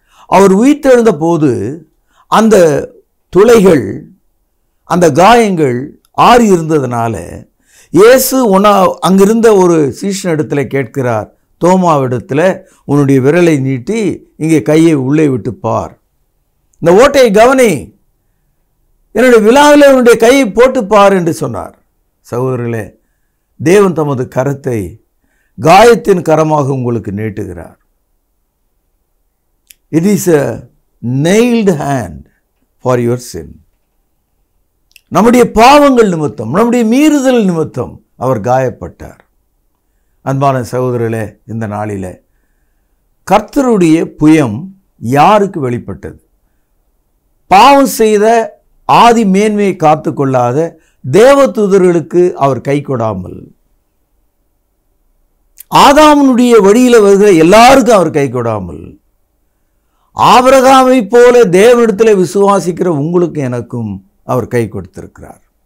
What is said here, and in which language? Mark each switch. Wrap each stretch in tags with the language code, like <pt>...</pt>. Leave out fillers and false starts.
<ta>அவர் உயிர்த்தெழுந்த போது அந்த துளைகள், அந்த காயங்கள் ஆறி இருந்ததுனால இயேசு அங்கிருந்த ஒரு சீஷனிடத்தில் கேட்கிறார், தோமாவிடத்தில், உன்னுடைய விரலை நீட்டி இங்கே கையை உள்ளே விட்டு பார், இந்த ஓட்டையை கவனி, என்னுடைய விழாவில் உன்னுடைய கையை போட்டு பார் என்று சொன்னார். சகோதரர்களே, தேவன் தமது கரத்தை காயத்தின் கரமாக உங்களுக்கு நீட்டுகிறார்.</ta> <en>It is a nailed hand for your sin.</en> <ta>நம்முடைய பாவங்கள் நிமித்தம், நம்முடைய மீறுதல் நிமித்தம் அவர் காயப்பட்டார். அன்பான சகோதரர்களே, இந்த நாளிலே கர்த்தருடைய புயம் யாருக்கு வெளிப்பட்டது? பாவம் செய்த ஆதி மேன்மையை காத்து கொள்ளாத தேவதூதர்களுக்கு அவர் கை கொடாமல், ஆதாமுடைய வழியில் வருகிற எல்லாருக்கும் அவர் கை கொடாமல், ஆபிரகாமை போல தேவனிடத்தில் விசுவாசிக்கிற உங்களுக்கு எனக்கும் அவர் கை கொடுத்திருக்கிறார்.</ta>